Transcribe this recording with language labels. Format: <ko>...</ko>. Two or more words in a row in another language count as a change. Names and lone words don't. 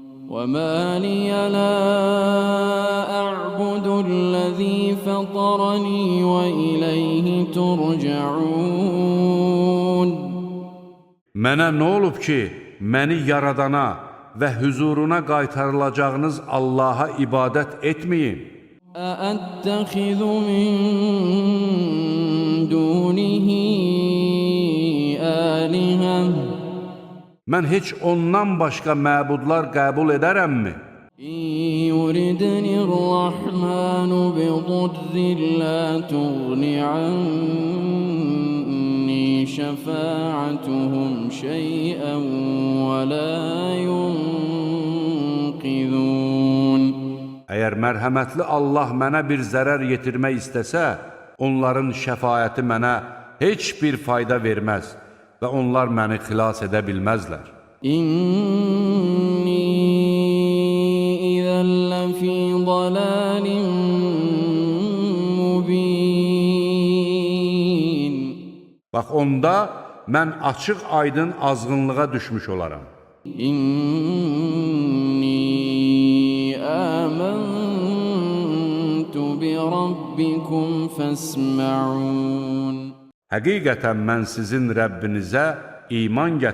<ar>وَمَا لِيَ لَا أَعْبُدُ الَّذِي فَطَرَنِي وَإِلَيْهِ تُرْجَعُونَ</ar> <az>Mənə nə olub ki, məni yaradana və hüzuruna qaytarılacağınız Allaha ibadət etməyim?</az> <ar>أَأَتَّخِذُ مِن دُونِهِ آلِهَةً</ar> <az>Mən heç ondan başqa məbudlar qəbul edərəmmi?</az> <ar>إِن يُرِدْنِ الرَّحْمَنُ بِضُرٍّ لَّا تُغْنِ عَنِّي شَفَاعَتُهُمْ شَيْئًا وَلَا يُنقِذُونَ</ar> <az>Əgər mərhəmətli Allah mənə bir zərər yetirmək istəsə, onların şəfaəti mənə heç bir fayda verməz və onlar məni xilas edə bilməzlər.</az> <ar>إِنِّي إِذًا لَفِي ضَلَالٍ مُبِينٍ</ar> <az>Bax, onda mən açıq aydın azğınlığa düşmüş olaram.</az> <ar>إِنِّي آمَنْتُ بِرَبِّكُمْ فَاسْمَعُونِ</ar> <az>Həqiqətən mən sizin Rəbbinizə iman gətirdim.</az>